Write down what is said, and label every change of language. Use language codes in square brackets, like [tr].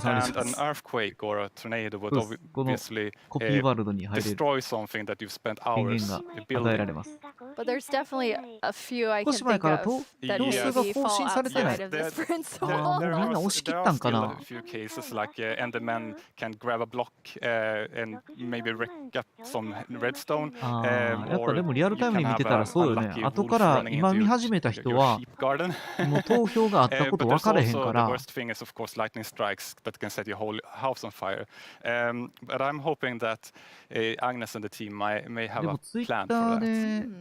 [en] And an earthquake or a tornado would obviously destroy something that you've spent hours building. But there's definitely a few I can think of that maybe fall outside of this principle. There are still a few cases like Endermen can grab a block and maybe wreck up some redstone. [ja] やっぱでもリアルタイムに見てたらそうよね。後から今見始めた人はもう投票があったこと分からへんから。 [en] The worst thing is of course lightning strikes that can set your whole house on fire. But I'm hoping that Agnes and the team may have a plan for that.